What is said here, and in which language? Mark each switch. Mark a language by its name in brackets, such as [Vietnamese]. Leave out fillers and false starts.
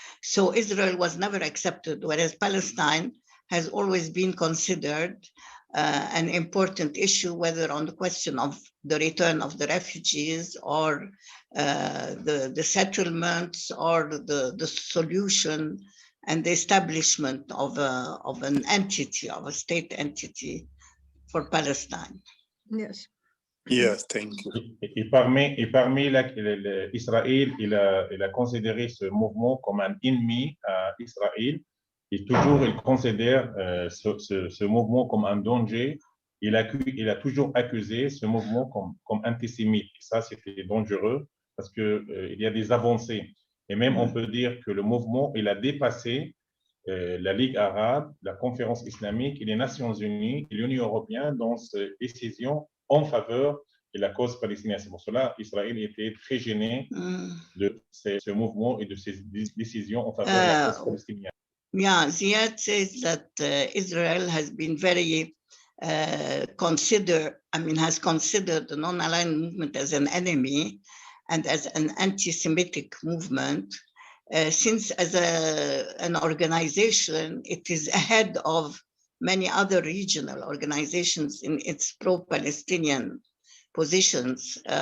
[English] So Israel was never accepted, whereas Palestine has always been considered an important issue, whether on the question of the return of the refugees or the settlements or the solution and the establishment of an entity, of a state entity for Palestine. Yes. Yes, thank you. [French] Et parmi Israël, il a considéré ce mouvement comme un ennemi à Israël. Et toujours, il considère ce mouvement comme un danger. Il a toujours accusé ce mouvement comme antisémite. Et ça, c'était dangereux parce qu'il y a des avancées. Et même, on peut dire que le mouvement, il a dépassé la Ligue arabe, la conférence islamique et les Nations unies et l'Union européenne dans ces décisions en faveur de la cause palestinienne. C'est pour cela qu'Israël était très gêné de ce mouvement et de ces décisions en faveur de la cause palestinienne. [English] Yeah, Ziad says that Israel has been very has considered the non-aligned movement as an enemy and as an anti-Semitic movement, since as an organization, it is ahead of many other regional organizations in its pro-Palestinian positions.